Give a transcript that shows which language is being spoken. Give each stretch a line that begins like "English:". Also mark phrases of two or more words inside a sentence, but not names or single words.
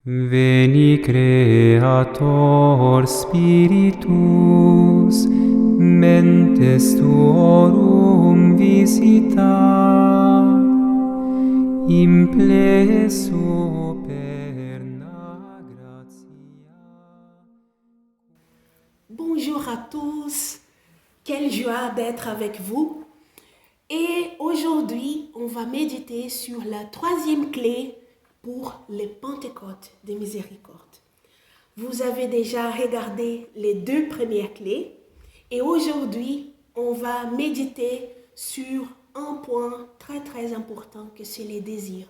Latin: Veni Creator Spiritus, mentes tuorum visita, implesso perna gratia.
French: Bonjour à tous, quelle joie d'être avec vous. Et aujourd'hui, on va méditer sur la troisième clé pour les Pentecôtes de miséricorde. Vous avez déjà regardé les deux premières clés et aujourd'hui, on va méditer sur un point très très important que c'est les désirs.